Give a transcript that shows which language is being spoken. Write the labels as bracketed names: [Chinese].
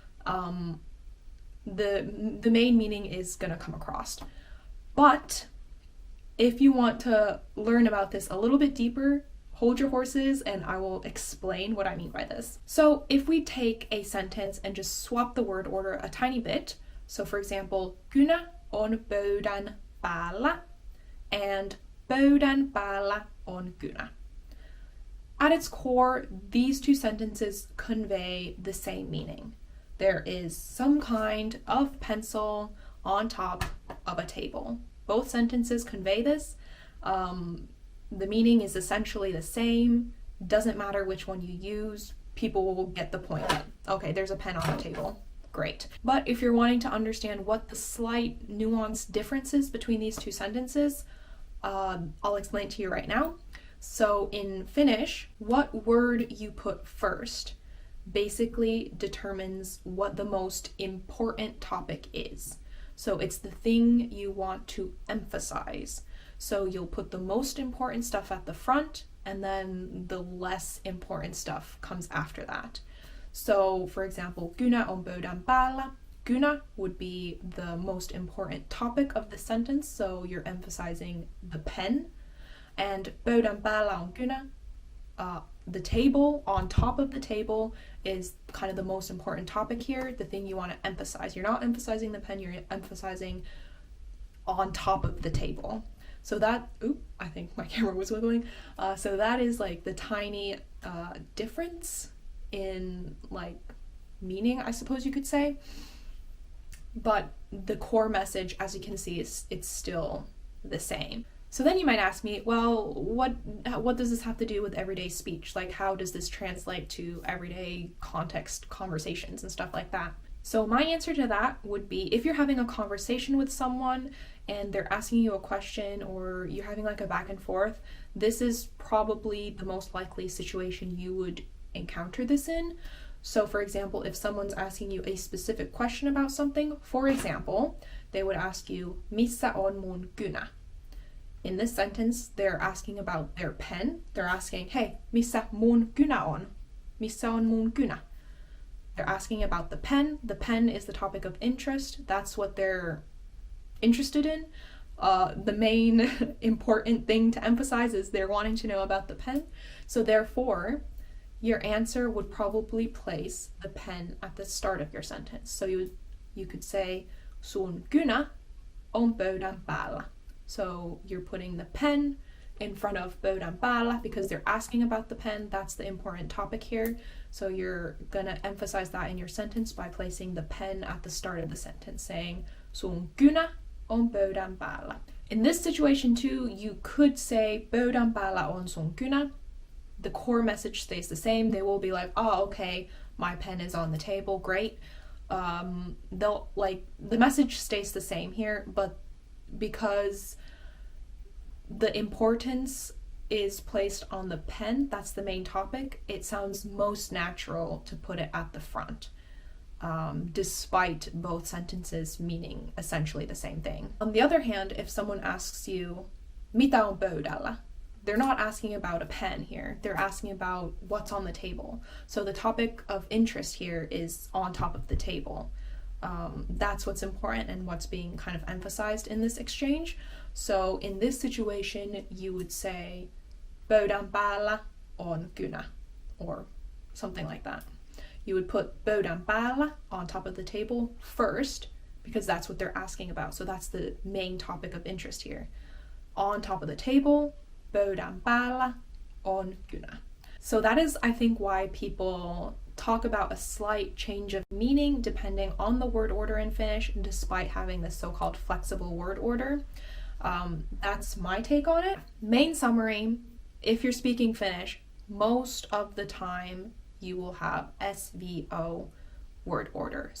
[English] The main meaning is going to come across. But if you want to learn about this a little bit deeper, hold your horses and I will explain what I mean by this. So if we take a sentence and just swap the word order a tiny bit, So for example, [Finnish] kynä on pöydän päällä [English] and [Finnish] pöydän päällä on kynä. [English] At its core, these two sentences convey the same meaning. There is some kind of pencil on top of a table. Both sentences convey this. The meaning is essentially the same. Doesn't matter which one you use. People will get the point. Okay, there's a pen on the table. Great. But if you're wanting to understand what the slight nuanced differences between these two sentences, I'll explain to you right now. So in Finnish, what word you put first basically determines what the most important topic is. So it's the thing you want to emphasize. So you'll put the most important stuff at the front, and then the less important stuff comes after that. So for example, [Finnish] kynä on pöydän päällä. [English] Kynä would be the most important topic of the sentence, so you're emphasizing the pen. And [Finnish] pöydän päällä on kynä. [English] The table, on top of the table, is kind of the most important topic here, the thing you want to emphasize. You're not emphasizing the pen, you're emphasizing on top of the table. So that, I think my camera was wiggling. So that is like the tiny difference in like meaning, I suppose you could say. But the core message, as you can see, it's still the same. So then you might ask me, well, what does this have to do with everyday speech? Like, how does this translate to everyday context conversations and stuff like that? So my answer to that would be, if you're having a conversation with someone and they're asking you a question or you're having like a back and forth, this is probably the most likely situation you would encounter this in. So for example, if someone's asking you a specific question about something, for example, they would ask you, [Finnish] missä on mun kynä? [English] In this sentence, they're asking about their pen. They're asking, hey, [Finnish] missä mun kynä on? Missä on mun kynä? [English] They're asking about the pen. The pen is the topic of interest. That's what they're interested in. The main important thing to emphasize is they're wanting to know about the pen. So therefore, your answer would probably place the pen at the start of your sentence. So you could say, [Finnish] sun kynä on pöydän päällä. [English] So you're putting the pen in front of [Finnish] pöydän päällä [English] because they're asking about the pen. That's the important topic here. So you're gonna emphasize that in your sentence by placing the pen at the start of the sentence, saying [Finnish] sun kynä on pöydän päällä. [English] In this situation too, you could say [Finnish] pöydän päällä on sun kynä. [English] The core message stays the same. They will be like, oh, okay, my pen is on the table, great. The message stays the same here, but because the importance is placed on the pen, that's the main topic, it sounds most natural to put it at the front, despite both sentences meaning essentially the same thing. On the other hand, if someone asks you, [Finnish] mitä on pöydällä? [English] They're not asking about a pen here, they're asking about what's on the table. So the topic of interest here is on top of the table. That's what's important and what's being kind of emphasized in this exchange. So in this situation, you would say [Finnish] pöydän päällä on kynä, [English] or something like that. You would put [Finnish] pöydän päällä [English] on top of the table first, because that's what they're asking about. So that's the main topic of interest here. On top of the table, [Finnish] pöydän päällä on kynä. [English] So that is, I think, why people talk about a slight change of meaning depending on the word order in Finnish, despite having this so-called flexible word order. That's my take on it. Main summary, if you're speaking Finnish, most of the time you will have SVO word order.